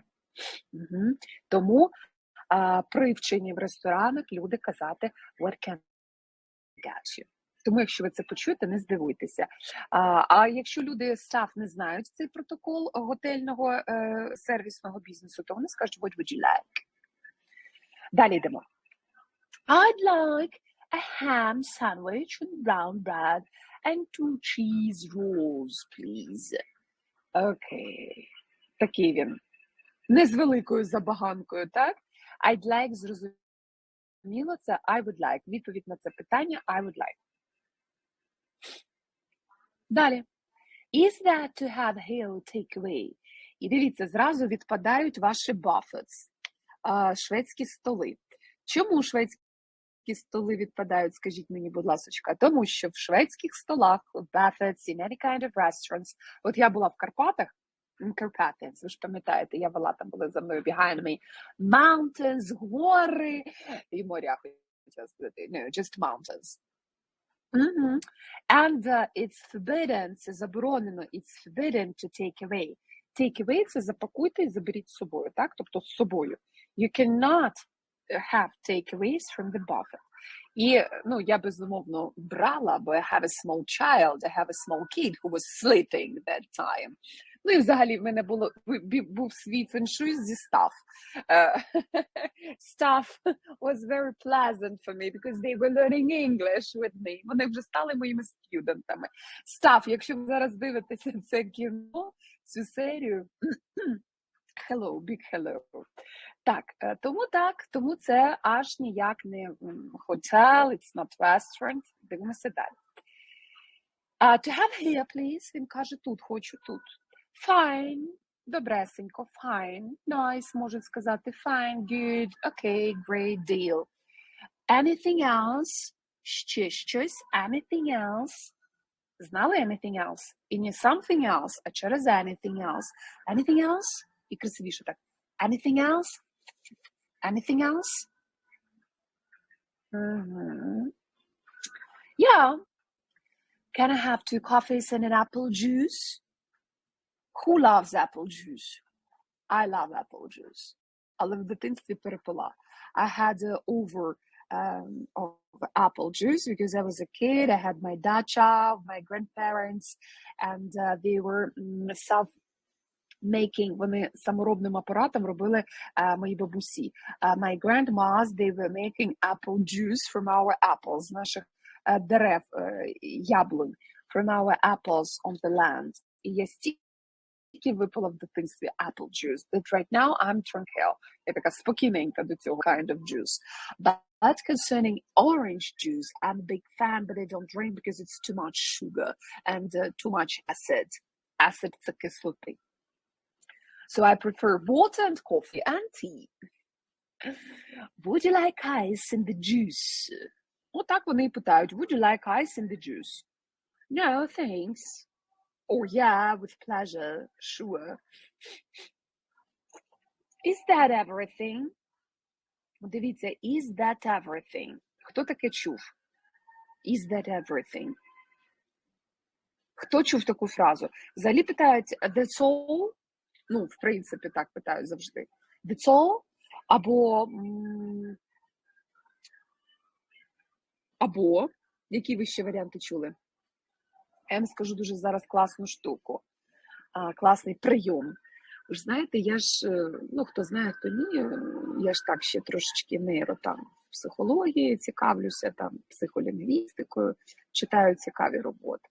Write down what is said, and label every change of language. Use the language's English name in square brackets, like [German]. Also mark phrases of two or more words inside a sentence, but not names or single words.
[Ukrainian] Тому при вченні в ресторанах люди казати [English] what can I get you. [Ukrainian] Тому, якщо ви це почуєте, не здивуйтеся. А якщо люди, стаф, не знають цей протокол готельного сервісного бізнесу, то вони скажуть, [English] what would you like? [Ukrainian] Далі йдемо. [English] I'd like a ham sandwich with brown bread and 2 cheese rolls, please. [Ukrainian] Окей. Такий він. Не з великою забаганкою, так? [English] I'd like, [Ukrainian] зрозуміло, це [English] I would like. [Ukrainian] Відповідь на це питання [English] I would like. [Ukrainian] Далі. [English] Is that to have here takeaway? [Ukrainian] І дивіться, зразу відпадають ваші buffets, шведські столи. Чому шведські столи відпадають, скажіть мені, будь ласочка? Тому що в шведських столах, [English] buffets, in any kind of restaurants, [Ukrainian] от я була в Карпатах, Carpathians, ви ж пам'ятаєте, я вела, там були за мною [English] behind me, mountains, [Ukrainian] гори, і моря, хотіла сказати, [English] no, just mountains. And it's forbidden, [Ukrainian] це заборонено, [English] it's forbidden to take away. Take away – [Ukrainian] це запакуйте і заберіть з собою, так? Тобто з собою. [English] You cannot have takeaways from the buffet. [Ukrainian] І, ну, я безумовно брала, бо [English] I have a small child, I have a small kid who was sleeping that time. [Ukrainian] Ну і взагалі в мене був свій феншуй зі staff. [English] Staff was very pleasant for me because they were learning English with me. [Ukrainian] Вони вже стали моїми студентами. Staff, якщо ви зараз дивитеся це кіно, цю серію, [English] hello, big hello. [Ukrainian] Так, тому це аж ніяк не [English] hotel, it's not restaurant. [Ukrainian] Дивимося далі. [English] To have here, please. [Ukrainian] Він каже тут, хочу тут. [English] Fine, добресенько, fine, nice, [Ukrainian] можуть сказати [English] fine, good, okay, great deal. Anything else? [Ukrainian] Ще щось, [English] anything else? Знали anything else? [Ukrainian] І не [English] something else, [Ukrainian] а через [English] anything else. Anything else? [Ukrainian] І красивіше так. [English] Anything else? Anything else? Yeah. Can I have 2 coffees and an apple juice? Who loves apple juice? I love apple juice. [Ukrainian] Але в дитинстві перепила. [English] I had over of apple juice because I was a kid. I had my dacha, my grandparents, and they were self-making. [Ukrainian] Вони саморобним апаратом робили мої бабусі. [English] My grandmas, they were making apple juice from our apples, [Ukrainian] з наших дерев, яблунь, [English] from our apples on the land. [Ukrainian] І я стільки випила в дитинстві [English] apple juice, that right now I'm tranquil. [Ukrainian] Я така спокійненька до цього [English] kind of juice. But concerning orange juice, I'm a big fan, but I don't drink because it's too much sugar and too much acid. Acid – [Ukrainian] це кислоти. [English] So I prefer water and coffee and tea. Would you like ice in the juice? [Ukrainian] Отак вони і питають. [English] Would you like ice in the juice? No, thanks. Oh yeah, with pleasure, sure. Is that everything? Дивіться, is that everything? [Ukrainian] Хто таке чув? [English] Is that everything? [Ukrainian] Хто чув таку фразу? Взагалі питають [English] that's all? [Ukrainian] Ну, в принципі, так питають завжди. [English] That's all? [Ukrainian] Або, які ви ще варіанти чули? Я вам скажу дуже зараз класну штуку, класний прийом. Ви ж знаєте, я ж, ну, хто знає, хто ні, я ж так ще трошечки там психології цікавлюся, там психолінгвістикою, читаю цікаві роботи.